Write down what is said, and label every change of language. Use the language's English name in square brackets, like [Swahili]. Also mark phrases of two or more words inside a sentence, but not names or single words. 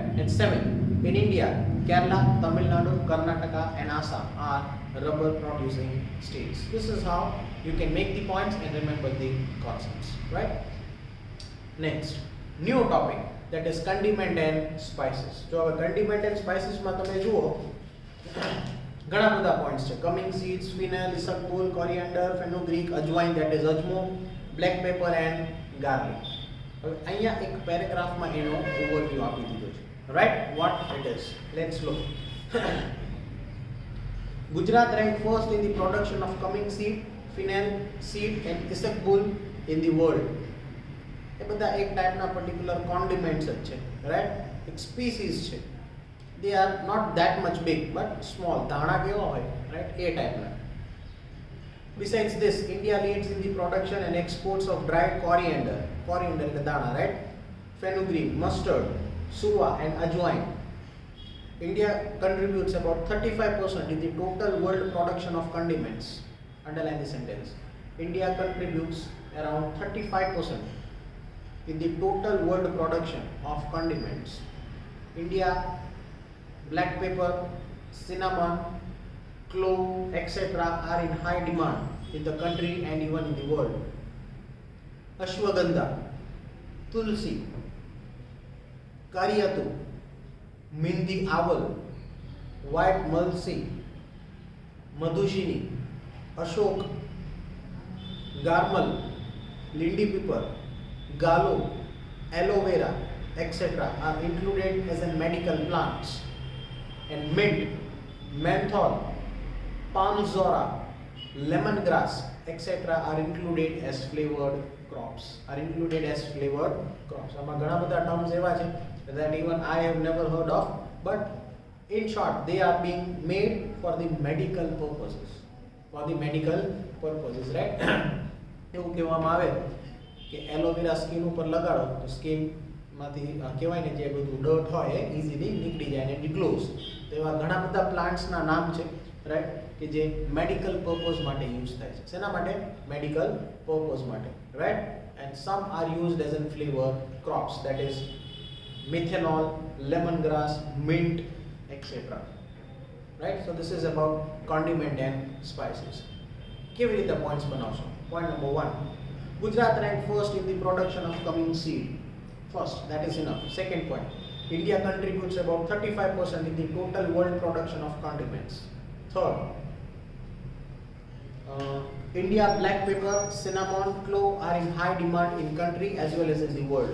[English] And 7, in India, Kerala, Tamil Nadu, Karnataka and Assam are rubber producing states. This is how you can make the points and remember the concepts, right? Next, new topic, that is condiment and spices. [Gujarati] So હવે [English] condiment and spices [Gujarati] માં તમે જુઓ ઘણા બધા પોઈન્ટ્સ છે. [English] cumming seeds, fennel, isabgol, coriander, fenugreek, અજવાઇન that is અજમો, black pepper and garlic. [Gujarati] હવે અહીંયા એક પેરેગ્રાફમાં એનો ઓવરવ્યુ આપી દીધો છે, [English] right, what it is. let's look. Gujarat ranked first in the production of cumming seed, fennel seed and isabgol in the world. [Gujarati] એ બધા એક ટાઈપના [English] particular condiments [Gujarati] જ છે, રાઈટ, એક સ્પીસીસ છે. [English] They are not that much big but small. [Gujarati] ધાણા કેવા હોય, રાઈટ, એ ટાઈપના. [English] Besides this, India leads in the production and exports of dried coriander [Gujarati] એટલે દાણા, [English] right, fenugreek, mustard, suwa and ajwain. India contributes about 35% in the total world production of condiments. Underline the sentence. India contributes around 35% in the total world production of condiments. India, black pepper, cinnamon, clove, etc. are in high demand in the country and even in the world. Ashwagandha, tulsi, kariyattu, mindi owl, white mulsi, madhushini, ashok, garmal, lindi pepper, galo, aloe vera, etc. are included as in medical plants. And mint, menthol, palmzora, lemongrass, etc. are included as flavored crops. [Gujarati] આમાં ઘણા બધા [English] terms [Gujarati] એવા છે [English] that even I have never heard of, but in short they are being made for the medical purposes. Right? [Gujarati] એવું કહેવામાં આવે કે એલોવેરા સ્કિન ઉપર લગાડો તો સ્કિન માંથી કહેવાય ને જે બધું ડર્ટ હોય એ ઇઝીલી નીકળી જાય અને [English] it glows. [Gujarati] તો એવા ઘણા બધા પ્લાન્ટ્સના નામ છે, રાઈટ, કે જે [English] medical purpose [Gujarati] માટે યુઝ થાય છે. શેના માટે? [English] medical purpose [Gujarati] માટે, રાઈટ. [English] and some are used as an flavor crops, that is methanol, lemongrass, mint, etcetera. રાઈટ. so this is about condiment and spices. [Gujarati] કેવી રીતે પોઈન્ટ્સ બનાવશો? [English] Point number 1. Gujarat ranked first in the production of cumin seed. First, that is enough. Second point. India contributes about 35% in the total world production of condiments. Third, India black pepper, cinnamon, clove are in high demand in country as well as in the world.